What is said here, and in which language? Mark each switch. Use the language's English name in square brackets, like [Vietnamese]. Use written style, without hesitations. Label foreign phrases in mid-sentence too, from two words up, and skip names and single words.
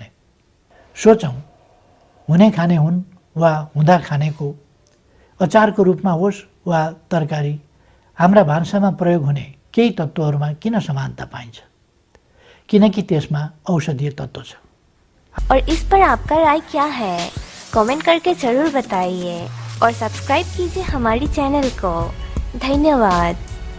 [Nepali] सोचौँ, हुने खाने हुन् वा हुँदा खानेको अचारको रूपमा होस् वा तरकारी, हाम्रा भान्सामा प्रयोग हुने केही तत्त्वहरूमा किन समानता पाइन्छ? किनकि त्यसमा औषधीय तत्त्व छ। [Hindi] और इस पर आपका राय क्या है, कमेंट करके ज़रूर बताइए और सब्सक्राइब कीजिए हमारी चैनल को। धन्यवाद।